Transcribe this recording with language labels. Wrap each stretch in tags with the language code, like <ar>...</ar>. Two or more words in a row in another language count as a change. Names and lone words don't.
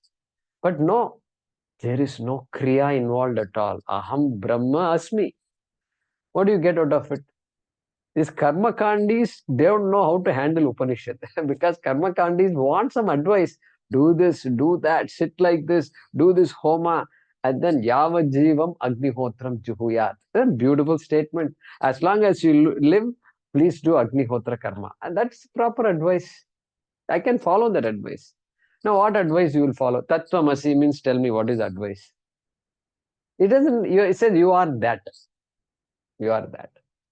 <en>But no, there is no Kriya involved at all.</en> <sa>अहम् ब्रह्म अस्मि.</sa> <en>What do you get out of it? These karma kandis, they don't know how to handle Upanishad because karma kandis want some advice. Do this, do that, sit like this, do this homa, and then</en> <sa>याव जीवम् अग्निहोत्रम् जुहुयात्.</sa> <en>A beautiful statement. As long as you live, please do</en> <sa>अग्निहोत्र कर्म.</sa> <en>And that's proper advice. I can follow that advice. Now, what advice you will follow? Tattvamasi means tell me what is advice. It doesn't, it says you are that. You are that.</en>